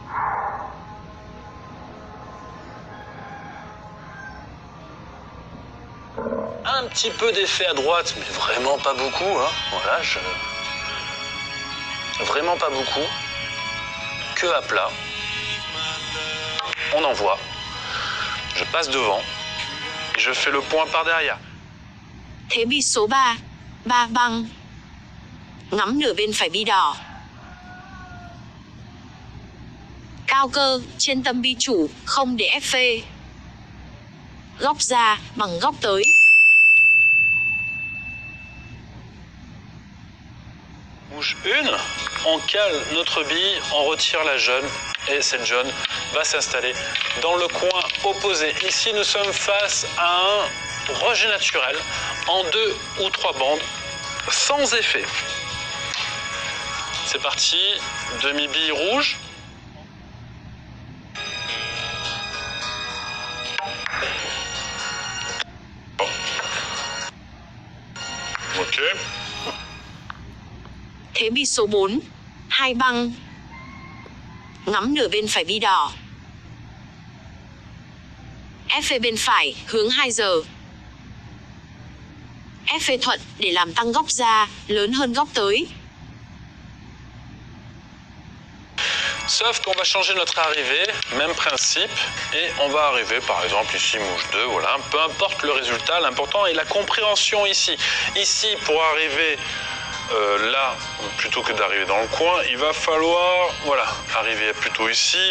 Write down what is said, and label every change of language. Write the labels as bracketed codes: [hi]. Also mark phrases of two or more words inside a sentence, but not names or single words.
[fr] Un petit peu d'effet à droite, mais vraiment pas beaucoup. Voilà, vraiment pas beaucoup. Queue à plat. On envoie. Je passe devant. Et je fais le point par derrière. [vi] Thế bi số 3, 3 băng. Ngắm nửa bên phải bi đỏ. Cao cơ, trên tâm bi chủ, không để FV. Góc ra, bằng góc tới. [fr] Mouche 1, on cale notre bille, on retire la jaune et cette jaune va s'installer dans le coin opposé. Ici, nous sommes face à un rejet naturel en 2 ou 3 bandes sans effet. C'est parti, demi-bille rouge. Ok. [vi] Thế bi số 4, 2 băng. Ngắm nửa bên phải bi đỏ. FV bên phải, hướng 2 giờ. FV thuận để làm tăng góc ra, lớn hơn góc tới. [fr] Sauf qu'on va changer notre arrivée, même principe, et on va arriver par exemple ici mouche 2, voilà, peu importe le résultat, l'important est la compréhension ici. Ici, pour arriver là, plutôt que d'arriver dans le coin, il va falloir, voilà, arriver plutôt ici.